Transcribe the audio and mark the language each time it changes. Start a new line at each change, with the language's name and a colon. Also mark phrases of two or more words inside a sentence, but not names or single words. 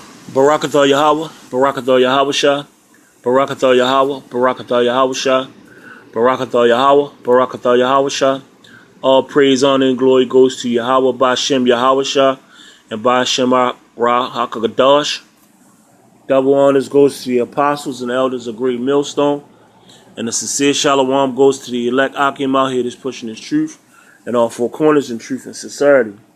Hebrew: ברכתה יהוה, ברכתה יהוה שה, ברכתה יהוה, ברכתה יהוה שה, ברכתה יהוה, ברכתה יהוה שה.
English: All praise, honor, and glory goes to Yahweh
Hebrew: בשם יהוה שה
English: and
Hebrew: בשם רא הקדוש.
English: Double honors goes to the apostles and elders of Great Millstone. And the sincere shalom goes to the elect Akim out here that's pushing his truth and all four corners in truth and sincerity.